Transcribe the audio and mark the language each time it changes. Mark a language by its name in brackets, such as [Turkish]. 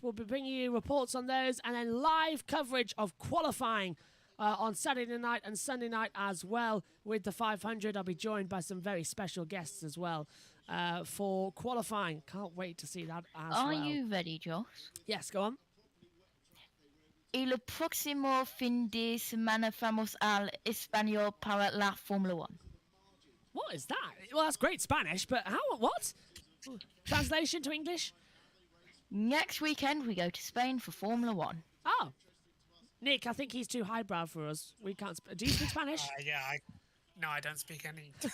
[English] We'll be bringing you reports on those, and then live coverage of qualifying on Saturday night and Sunday night as well with the 500. I'll be joined by some very special guests as well for qualifying. Can't wait to see that as well. Are you ready, Josh? Yes, go on. [Spanish] El próximo fin de semana vamos al español para la Fórmula 1. [English] What is that? Well, that's great Spanish, but how? What? Translation to English? Next weekend, we go to Spain for Formula 1. Oh. Nick, I think he's too highbrow for us. We can't. Do you speak Spanish? No, I don't speak any.